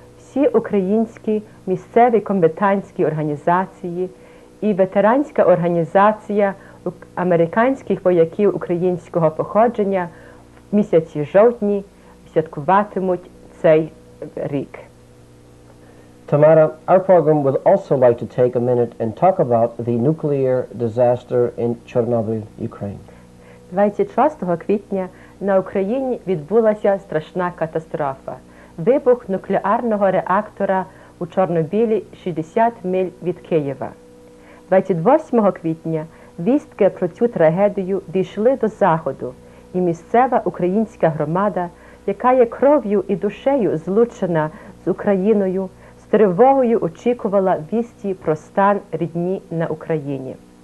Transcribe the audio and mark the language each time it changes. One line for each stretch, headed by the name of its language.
Ukrainian: всі українські місцеві комбатантські організації і ветеранська організація американських вояків українського походження в місяці жовтні святкуватимуть цей рік.
English: Tamara, our program would also like to take a minute and talk about the nuclear disaster in Chernobyl, Ukraine.
Ukrainian: 26 квітня на Україні відбулася страшна катастрофа. Вибух нуклеарного реактора у Чорнобилі 60 миль від Києва. 28 квітня вістки про цю трагедію дійшли до Заходу, і місцева українська громада, яка є кров'ю і душею злучена з Україною, з тривогою очікувала вісті про стан рідні на Україні.